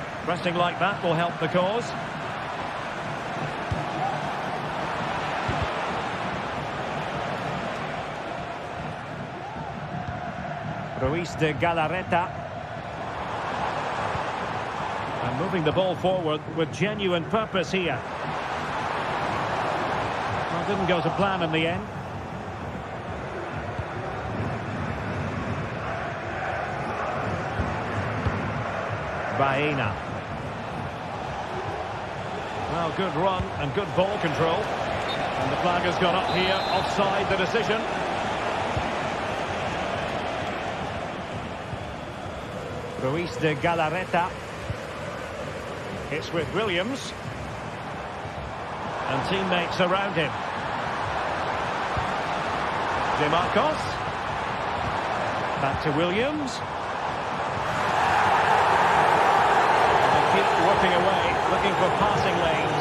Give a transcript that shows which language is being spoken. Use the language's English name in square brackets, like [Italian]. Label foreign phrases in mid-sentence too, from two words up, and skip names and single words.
[English] Pressing like that will help the cause. Ruiz de Galarreta. And moving the ball forward with genuine purpose here. Well, didn't go to plan in the end. Baena. Well, good run and good ball control. And the flag has gone up here, offside the decision. Ruiz de Galarreta. It's with Williams. And teammates around him. De Marcos. Back to Williams. Keep working away, looking for passing lanes.